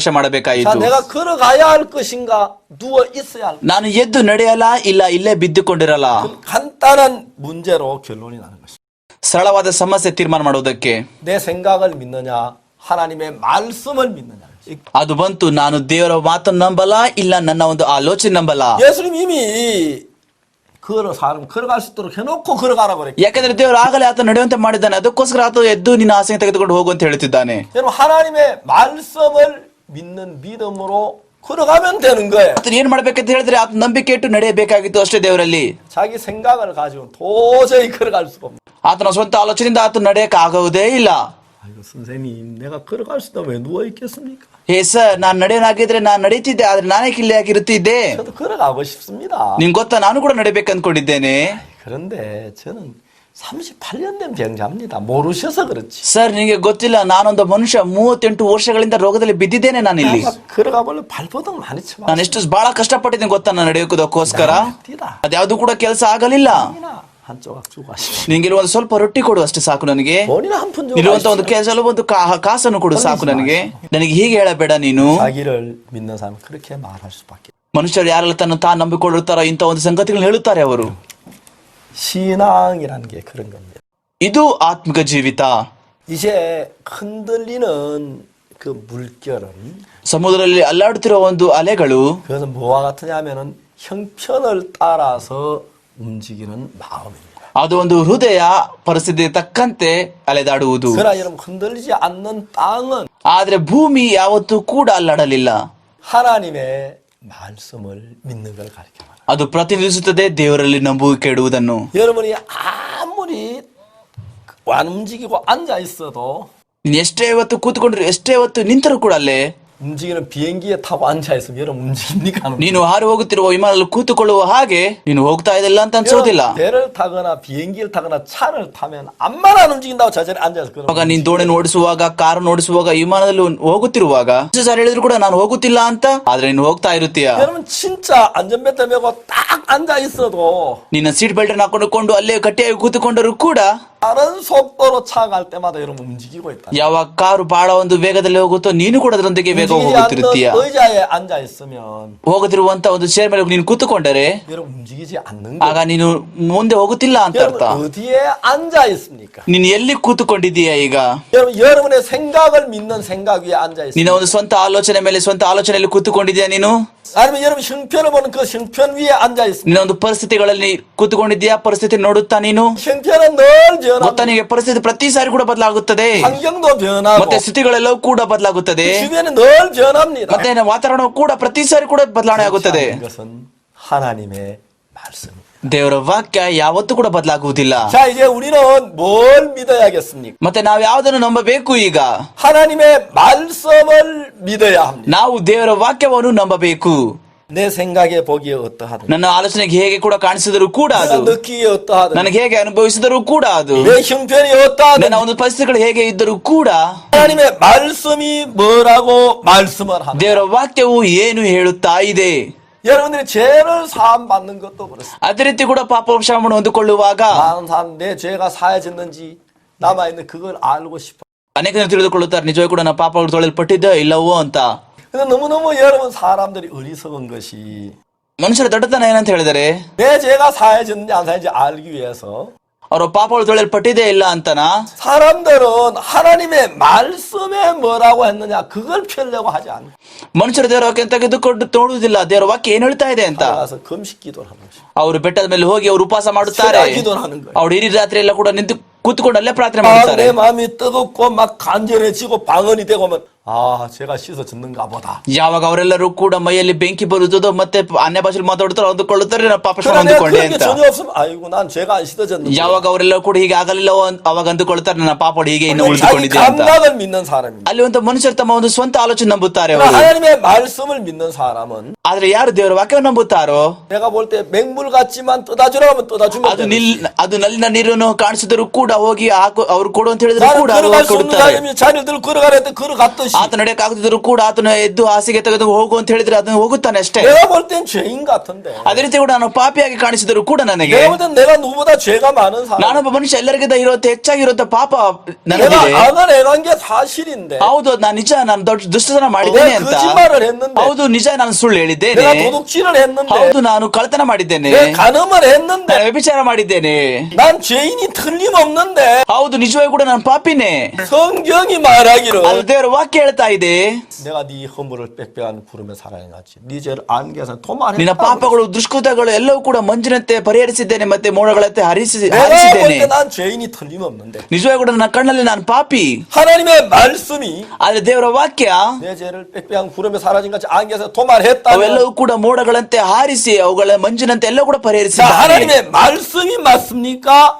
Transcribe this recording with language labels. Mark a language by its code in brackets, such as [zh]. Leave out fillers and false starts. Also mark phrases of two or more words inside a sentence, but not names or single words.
[ko] 자 [kn] ಮಾಡಬೇಕಾಯಿತು. [ko] 내가 걸어가야 할 것인가? 누워 있어야 할. [kn] ನಾನು ಎದ್ದು ನಡೆಯಲ್ಲ, ಇಲ್ಲ ಇಲ್ಲೇ ಬಿದ್ದುಕೊಂಡಿರಲ್ಲ. [ko] 간단한 문제로 결론이 나는 것입니다. [kn] ಸರಳವಾದ ಸಮಸ್ಯೆ ತೀರ್ಮಾನ ಮಾಡುವುದಕ್ಕೆ [ko] 내 생각을 믿느냐, 하나님의 말씀을 믿느냐. [kn] ಅದು ಬಂತು, ನಾನು ದೇವರ ಮಾತನ್ನು ನಂಬಲ್ಲ, ಇಲ್ಲ ನನ್ನ ಒಂದು ಆಲೋಚನೆ ನಂಬಲ್ಲ. [ko] 예수님 이미 사람 걸어갈 수 있도록 해놓고 걸어가라고 그랬기. [kn] ಯಾಕಂದ್ರೆ ದೇವರು ಆಗಲೇ ಆತ ನಡೆಯುವಂತೆ ಮಾಡಿದ್ದಾನೆ. ಅದಕ್ಕೋಸ್ಕರ ಆತ ಎದ್ದು ನಿನ್ನ ಹಾಸಿಗೆ ತೆಗೆದುಕೊಂಡು ಹೋಗು ಅಂತ ಹೇಳ್ತಿದ್ದಾನೆ. [ko] 여러분 하나님의 말씀을 믿는 믿음으로 걸어가면 되는 거예요. [kn] ಆತನ ಏನ್ ಮಾಡ್ಬೇಕಂತ ಹೇಳಿದ್ರೆ ಆತ ನಂಬಿಕೆ ಇಟ್ಟು ನಡೆಯಬೇಕಾಗಿತ್ತು ಅಷ್ಟೇ ದೇವರಲ್ಲಿ. [ko] 자기 생각을 가지고 도저히 걸어갈 수가 없는. [kn] ಆತನ ಸ್ವಂತ ಆಲೋಚನೆಯಿಂದ ಆತ ನಡೆಯಕ್ ಆಗುವುದೇ ಇಲ್ಲ. [ko] 아이고 선생님, 내가 걸어갈 수 있다 왜 누워 있겠습니까? [kn] ಹೇ ಸರ್, ನಾನ್ ನಡೆಯೋನಾಗಿದ್ರೆ ನಾನ್ ನಡೀತಿದ್ದೆ, ಆದ್ರೆ ನಾನೇ ಇಲ್ಲಿ ಯಾಕಿರುತ್ತಿದ್ದೆ. [ko] 저도 걸어가고 싶습니다. [kn] ನಿಮ್ಗೆ ಗೊತ್ತಾ, ನಾನು ಕೂಡ ನಡಿಬೇಕು ಅಂದ್ಕೊಂಡಿದ್ದೇನೆ. [ko] 그런데 저는 38년 된 병자입니다. 모르셔서 그렇지. [kn] ಸರ್, ನಿಮಗೆ ಗೊತ್ತಿಲ್ಲ, ನಾನೊಂದು ಮನುಷ್ಯ 38 ವರ್ಷಗಳಿಂದ ರೋಗದಲ್ಲಿ ಬಿದ್ದಿದ್ದೇನೆ. ನಾನು ಇಲ್ಲಿ [ko] 걸어가 볼래 발버둥 많이 쳐. [kn] ನಾನು ಎಷ್ಟು ಬಹಳ ಕಷ್ಟಪಟ್ಟಿದ್ದೇನೆ ಗೊತ್ತಾ ನಾನು ನಡೆಯೋದಕ್ಕೋಸ್ಕರ. ಅದ್ಯಾವುದು ಕೂಡ ಕೆಲಸ ಆಗಲಿಲ್ಲ. [ko] 한 조각 주고 하십시오. [kn] ನಿಂಗೆ ಒಂದು ಸ್ವಲ್ಪ ರೊಟ್ಟಿ ಕೊಡು ಅಷ್ಟೇ ಸಾಕು ನನಗೆ. [ko] 돈이나 한 푼 주고. [kn] ಇರುವಂತ ಒಂದು ಕೆಲಸ ಒಂದು ಕಾಸನ್ನು ಕೊಡು ಸಾಕು ನನಗೆ. ನನಗೆ ಹೀಗೆ ಹೇಳಬೇಡ ನೀನು. [ko] 자기를 믿는 사람 그렇게 말할 수밖에. [kn] ಮನುಷ್ಯರು ಯಾರೆಲ್ಲ ತಾನು ನಂಬಿಕೊಳ್ಳುತ್ತಾರೋ ಇಂಥ ಒಂದು ಸಂಗತಿಗಳನ್ನ ಹೇಳುತ್ತಾರೆ ಅವರು. [ko] 신앙이라는 게 그런 겁니다. [kn] ಇದು ಆತ್ಮಿಕ ಜೀವಿತ. [ko] 이제 흔들리는 그 물결은 [kn] ಸಮುದ್ರದಲ್ಲಿ ಅಲ್ಲಾಡುತ್ತಿರುವ ಒಂದು ಅಲೆಗಳು [ko] 그것은 뭐와 같으냐면은 형편을 따라서 움직이는 마음입니다. [kn] ಅದು ಒಂದು ಹೃದಯ ಪರಿಸ್ಥಿತಿಗೆ ತಕ್ಕಂತೆ ಅಲೆದಾಡುವುದು. [ko] 그러나 여러분 흔들리지 않는 땅은 [kn] ಆದ್ರೆ ಭೂಮಿ ಯಾವತ್ತೂ ಕೂಡ ಅಲ್ಲಾಡಲಿಲ್ಲ. [ko] 하나님의 말씀을 믿는 걸 가르쳐 말합니다. [kn] ಅದು ಪ್ರತಿನಿಧಿಸುತ್ತದೆ ದೇವರಲ್ಲಿ ನಂಬಿಕೆ ಇಡುವುದನ್ನು. [ko] 여러분이 아무리 안 움직이고 앉아 있어도 [kn] ನೀನ್ ಎಷ್ಟೇ ಹೊತ್ತು ಕೂತ್ಕೊಂಡ್ರು ಎಷ್ಟೇ ಹೊತ್ತು ನಿಂತರೂ ಕೂಡ ಅಲ್ಲೇ [ko] 움직이는 비행기에 타고 앉아 있으면 여러분 움직입니까? 안 움직입니까? [kn] ನೀನು ಹಾರಿ ಹೋಗುತ್ತಿರುವ ವಿಮಾನದಲ್ಲಿ ಕೂತುಕೊಳ್ಳುವ ಹಾಗೆ ನೀನು ಹೋಗ್ತಾ ಇದಿಲ್ಲ ಅಂತ ಅನ್ಸೋದಿಲ್ಲ. [ko] 여러분, 배를 타거나 비행기를 타거나 차를 타면 암만 안 움직인다고 저 자리에 앉아서 그러면 [kn] ಇವಾಗ ನೀನ್ ದೋಣಿನ ಓಡಿಸುವಾಗ ಕಾರನ್ನು ಓಡಿಸುವಾಗ ವಿಮಾನದಲ್ಲಿ ಹೋಗುತ್ತಿರುವಾಗ ಎಷ್ಟು ಸಾರಿ ಹೇಳಿದ್ರು ಕೂಡ ನಾನು ಹೋಗುತ್ತಿಲ್ಲ ಅಂತ, ಆದ್ರೆ ನೀನು ಹೋಗ್ತಾ ಇರುತ್ತೀಯ. [ko] 여러분 진짜 안전벨트 메고 딱 앉아 있어도 [kn] ನಿನ್ನ [en] seat belt [kn] ಹಾಕೊಂಡು ಅಲ್ಲೇ ಗಟ್ಟಿಯಾಗಿ ಕೂತುಕೊಂಡರೂ ಕೂಡ [ko] 다른 속도로 차 갈 때마다 여러분 움직이고 있다. [kn] ಯಾವಾಗ ಕಾರು ಬಹಳ ಒಂದು ವೇಗದಲ್ಲಿ ಹೋಗುತ್ತೋ ನೀನು ಕೂಡ ಅದರೊಂದಿಗೆ ವೇಗ [ko] 움직이지 [kn] ಹೋಗುತ್ತಿರುತ್ತೀಯ. [ko] 않는 의자에 앉아 있으면 [kn] ಹೋಗುತ್ತಿರುವಂತ ಒಂದು ಚೇರ್ ಮೇಲೆ ನೀನು ಕೂತುಕೊಂಡರೆ [ko] 여러분 움직이지 않는 [kn] ಆಗ [ko] 거예요. [kn] ನೀನು ಮುಂದೆ ಹೋಗುತ್ತಿಲ್ಲ ಅಂತ [ko] 여러분 [kn] ಅರ್ಥ. [ko] 어디에 앉아 있습니까? [kn] ನೀನು ಎಲ್ಲಿ ಕೂತುಕೊಂಡಿದ್ದೀಯ ಈಗ? [ko] 여러분의 생각을 믿는 생각 위에 앉아 [kn] ನಿನ್ನ [ko] 있습니까? [kn] ಒಂದು ಸ್ವಂತ ಆಲೋಚನೆ ಮೇಲೆ ಸ್ವಂತ ಆಲೋಚನೆಯಲ್ಲಿ ಕೂತುಕೊಂಡಿದ್ದೀಯ ನೀನು? [ko] 아니면 여러분 형편을 보는 그 형편 위에 앉아 있습니까? [kn] ನಿನ್ನ ಒಂದು ಪರಿಸ್ಥಿತಿಗಳಲ್ಲಿ ಕೂತುಕೊಂಡಿದ್ದೀಯಾ? ಪರಿಸ್ಥಿತಿ ನೋಡುತ್ತಾ ನೀನು? [ko] 형편은 늘 [kn] ಗೊತ್ತಾ [ko] 변합니다. [kn] ನಿನಗೆ ಪರಿಸ್ಥಿತಿ ಪ್ರತಿ ಸಾರಿ ಕೂಡ ಬದಲಾಗುತ್ತದೆ, [ko] 환경도 변하고 [kn] ಮತ್ತೆ ಸ್ಥಿತಿಗಳೆಲ್ಲವೂ ಕೂಡ ಬದಲಾಗುತ್ತದೆ, [ko] 주변이 늘 변합니다. [kn] ಮತ್ತೆ ವಾತಾವರಣವು ಕೂಡ ಪ್ರತಿ ಸಾರಿ ಕೂಡ ಬದಲಾವಣೆ ಆಗುತ್ತದೆ. [ko] 그것은 하나님의 말씀입니다. [kn] ದೇವರ ವಾಕ್ಯ ಯಾವತ್ತೂ ಕೂಡ ಬದಲಾಗುವುದಿಲ್ಲ. [ko] 자 이제 우리는 뭘 믿어야겠습니까? [kn] ಮತ್ತೆ ನಾವು ಯಾವುದನ್ನು ನಂಬಬೇಕು ಈಗ? [ko] 하나님의 말씀을 믿어야 합니다. [kn] ನಾವು ದೇವರ ವಾಕ್ಯವನ್ನು ನಂಬಬೇಕು. [ko] 내 생각에 보기에 어떠하든 [kn] ನನ್ನ ಆಲೋಚನೆಗೆ ಹೇಗೆ ಕೂಡ ಕಾಣಿಸಿದರೂ ಕೂಡ [ko] 내가 [kn] ಅದು, [ko] 느끼기에 어떠하든 [kn] ನನಗೆ ಹೇಗೆ ಅನುಭವಿಸಿದರೂ ಕೂಡ ಅದು, [ko] 내 형편이 어떠하든 [kn] ನನ್ನ ಒಂದು ಪರಿಸ್ಥಿತಿಗಳು ಹೇಗೆ ಇದ್ದರೂ ಕೂಡ [ko] 하나님의 말씀이 뭐라고 말씀을 하는 [kn] ದೇವರ ವಾಕ್ಯವು ಏನು ಹೇಳುತ್ತಾ ಇದೆ. [ko] 여러분들이 죄를 사함 받는 것도 그렇습니다. [kn] ಅದೇ ರೀತಿ ಕೂಡ ಪಾಪ ಕ್ಷಮೆಯನ್ನು ಹೊಂದಿಕೊಳ್ಳುವಾಗ [ko] 많은 사람 내 죄가 사해졌는지 남아있는 그걸 알고 싶어. [kn] ಅನೇಕರು ತಿಳಿದುಕೊಳ್ಳುತ್ತಾರೆ ನಿಜವಾಗಿ ಕೂಡ ನನ್ನ ಪಾಪಗಳು ತೊಳೆಯಲ್ಪಟ್ಟಿದ್ದ ಇಲ್ಲವೋ ಅಂತ. [ko] 근데 너무너무 여러분 사람들이 어리석은 것이 [kn] ಮನುಷ್ಯರ ದೊಡ್ಡತನ ಏನಂತ ಹೇಳಿದರೆ [ko] 내 죄가 사해졌는지 안 사해졌는지 알기 위해서 [kn] ಅವರ ಪಾಪಗಳು ತೊಳೆಯಲ್ಪಟ್ಟಿದೆ ಇಲ್ಲ ಅಂತನಾ [ko] 사람들은 하나님의 말씀에 뭐라고 했느냐 그걸 펴려고 하지 않아요. [kn] ಮನುಷ್ಯರು ದೇವರ ವಾಕ್ಯ ತೆಗೆದುಕೊಂಡು ನೋಡುವುದಿಲ್ಲ ದೇವರ ವಾಕ್ಯ ಏನ್ ಹೇಳ್ತಾ ಇದೆ ಅಂತ. [ko] 가서 금식 기도를 하는 것이. [kn] ಅವರು ಬೆಟ್ಟದ ಮೇಲೆ ಹೋಗಿ ಅವರು ಉಪವಾಸ ಮಾಡುತ್ತಾರೆ. [ko] 새벽 기도를 하는 거예요. [kn] ಅವರು ಇಡೀ ರಾತ್ರಿ ಎಲ್ಲ ಕೂಡ ನಿಂತು ಕೂತ್ಕೊಂಡು ಅಲ್ಲೇ ಪ್ರಾರ್ಥನೆ [ko] 아, [kn] ಮಾಡುತ್ತಾರೆ. [ko] 내 마음이 뜨겁고 막 간절해지고 방언이 되고 하면 아 제가 씻어졌는가 보다. [kn] ಯಾವಾಗ ಅವರೆಲ್ಲರೂ ಕೂಡ ಮೈಯಲ್ಲಿ ಬೆಂಕಿ ಬರುತ್ತದೋ ಮತ್ತೆ ಅನ್ಯ ಭಾಷೆಯಲ್ಲಿ ಮಾತಾಡುತ್ತಾರೆ ಅಂದುಕೊಳ್ಳುತ್ತಾರೆ ನಾನು ಪಾಪ ಕ್ಷಮೆ [ko] 그러나 내가 [kn] ಹೊಂದಿಕೊಂಡೆ [ko] 그런 게 [kn] ಅಂತ. [ko] 전혀 없으면 아이고 난 죄가 안 씻어졌는데. [kn] ಯಾವಾಗ ಅವರೆಲ್ಲ ಕೂಡ ಹೀಗೆ ಆಗಲಿಲ್ಲವೋ ಅವಾಗ ಅಂದುಕೊಳ್ಳುತ್ತಾರೆ ನನ್ನ ಪಾಪ ಹೀಗೆ ಇನ್ನು [ko] 자기 [kn] ಉಳಿದುಕೊಂಡಿದೆ ಅಂತ. [ko] 감각을 믿는 사람입니다. [kn] ಅಲ್ಲಿ ಒಂದು ಮನುಷ್ಯರು ತಮ್ಮ ಒಂದು ಸ್ವಂತ ಆಲೋಚನೆ ನಂಬುತ್ತಾರೆ [ko] 그러나 [kn] ಅವರು. [ko] 하나님의 말씀을 믿는 사람은 [kn] ಆದ್ರೆ ಯಾರು ದೇವರ ವಾಕ್ಯವನ್ನು ನಂಬುತ್ತಾರೋ [ko] 내가 볼 때 맹물 같지만 떠다주라 하면 떠다주면 [kn] ಅದು ನಲ್ಲಿನ ನೀರನ್ನು ಕಾಣಿಸಿದರೂ ಕೂಡ ಹೋಗಿ ಅವ್ರು ಕೊಡು ಅಂತ ಹೇಳಿದ್ರು [ko] 나는 [kn] ಕೂಡ [ko] 걸어갈 수 없는 [kn] ಕೊಡುತ್ತಾರೆ. [ko] 사람이 자녀들 걸어가라 했더니 걸어갔듯이 [kn] ಆತ ನಡೆಯಕ್ಕಾಗದಿದ್ರು ಕೂಡ ಆತನ ಎದ್ದು ಹಾಸಿಗೆ ತೆಗೆದು ಹೋಗು ಅಂತ ಹೇಳಿದ್ರೆ ಅದನ್ನು ಹೋಗುತ್ತಾನೆ ಅಷ್ಟೇ. [ko] 내가 볼 땐 죄인 같은데 [kn] ಅದೇ ರೀತಿ ಕೂಡ ನಾನು ಪಾಪಿಯಾಗಿ ಕಾಣಿಸಿದರೂ ಕೂಡ ನನಗೆ [ko] 내가 볼 땐 내가 누구보다 죄가 많은 사람 [kn] ನಾನೊಬ್ಬ ಮನುಷ್ಯ ಎಲ್ಲರಿಗಿಂತ ಇರುತ್ತೆ ಹೆಚ್ಚಾಗಿರುತ್ತೆ ಪಾಪ [ko] 내가 [kn] ನನಗಿದೆ. [ko] 악을 행한 게 사실인데 [kn] ಹೌದು ನಾನು ನಿಜ ನಾನು ದೊಡ್ಡ ದುಷ್ಟತನ ಮಾಡಿದ್ದೇನೆ [ko] 내가 [kn] ಅಂತ. [ko] 거짓말을 했는데 [kn] ಹೌದು ನಿಜ ನಾನು ಸುಳ್ಳು ಹೇಳಿದ್ದೇನೆ. [ko] 내가 도둑질을 했는데 [kn] ಹೌದು ನಾನು ಕಳ್ಳತನ ಮಾಡಿದ್ದೇನೆ. [ko] 내가 간음을 했는데 [kn] ನಾನು ವ್ಯಭಿಚಾರ ಮಾಡಿದ್ದೇನೆ. [ko] 난 죄인이 틀림없는데 [kn] ಹೌದು ನಿಜವಾಗಿ ಕೂಡ ನಾನು ಪಾಪಿನೇ. [ko] 성경이 말하기를 [kn] ಅದು ದೇವರ ವಾಕ್ಯ ಹೇಳ್ತಾ ಇದೆ [ko] 내가 네 허물을 빽빽한 구름에 사랑해놨지 네 죄를 안개에서 [kn] ನಿನ್ನ [ko] 도말했다. [kn] ಪಾಪಗಳು ದುಷ್ಕೃತಗಳು ಎಲ್ಲವೂ ಕೂಡ ಮಂಜಿನಂತೆ ಪರಿಹರಿಸಿದ್ದೇನೆ ಮತ್ತೆ ಮೋಡಗಳಂತೆ [ko] 내가 볼 [kn] ಹರಿಸಿದ್ದೇನೆ. [ko] 때 난 죄인이 틀림없는데 [kn] ನಿಜವಾಗಿ ಕೂಡ ನನ್ನ ಕಣ್ಣಲ್ಲಿ ನಾನು ಪಾಪಿ. [ko] 하나님의 말씀이 [kn] ಆದ್ರೆ ದೇವರ ವಾಕ್ಯ [ko] 내 죄를 빽빽한 구름에 사라진 같이 안개에서 도말했다. [kn] ಅವೆಲ್ಲವೂ ಕೂಡ ಮೋಡಗಳಂತೆ ಹಾರಿಸಿ ಅವುಗಳ ಮಂಜಿನಂತೆ ಎಲ್ಲ ಕೂಡ [ko] 자, [kn] ಪರಿಹರಿಸಿದ್ದಾನೆ. [ko] 하나님의 말씀이 맞습니까?